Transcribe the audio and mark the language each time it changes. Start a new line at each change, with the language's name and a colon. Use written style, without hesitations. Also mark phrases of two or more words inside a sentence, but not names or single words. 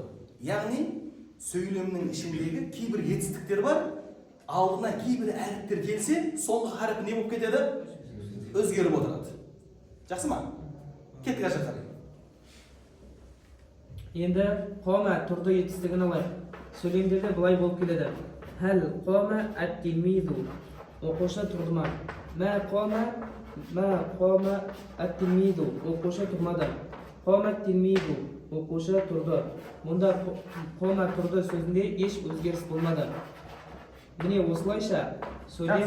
Kazakh: Яғни сөйлемнің ішіндегі кейбір етістіктер бар, алдына кейбір әріптер келсе, соңғы харфі не болып кетеді? Өзгеріп отырады. Жақсы ма? Кеттік ар жаққа. Енді қома тұрды етістігін алайық. Сөйлемдерде былай болып келеді.
Arabic: هل قام التلميذ,
Uzbek: o'quvchi turdimi?
Arabic: ما قام التلميذ,
Uzbek: o'quvchi turmadi.
Arabic: قام التلميذ,
Uzbek: o'quvchi turdi. Bunda qoma turdi so'zida hech o'zgarish bo'lmadi.
Kazakh: Mine oslaycha so'ylab